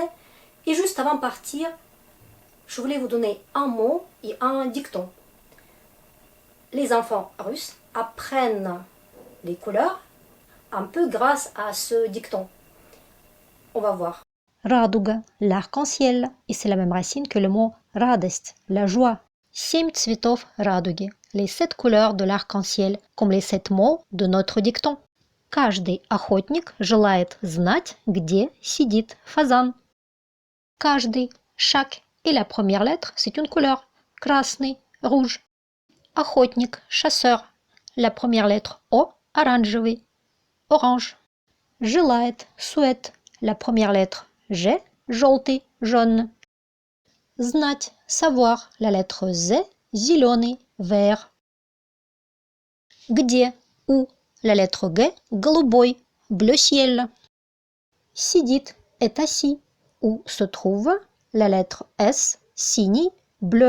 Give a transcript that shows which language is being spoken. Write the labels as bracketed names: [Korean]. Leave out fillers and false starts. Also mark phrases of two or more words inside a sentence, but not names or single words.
[French] Et juste avant de partir, je voulais vous donner un mot et un dicton. Les enfants russes apprennent les couleurs un peu grâce à ce dicton. On va voir. Радуга, l'arc-en-ciel, et c'est la même racine que le mot радость, la joie. [Russian] 7 цветов радуги, [French] les 7 couleurs de l'arc-en-ciel, comme les 7 mots de notre dicton. [Russian] Каждый охотник желает знать, где сидит фазан. Каждый, [French] chaque, et la première lettre, c'est une couleur. Красный, rouge. Охотник, chasseur. La première lettre O, [Russian] оранжевый, orange. Желает, [French] souhaite. La première lettre G, желтый, jaune. Знать, savoir. La lettre Z, зеленый, vert. Где, où. La lettre G, голубой, bleu ciel. Сидит, est assis. Où se trouve la lettre S, синий, bleu.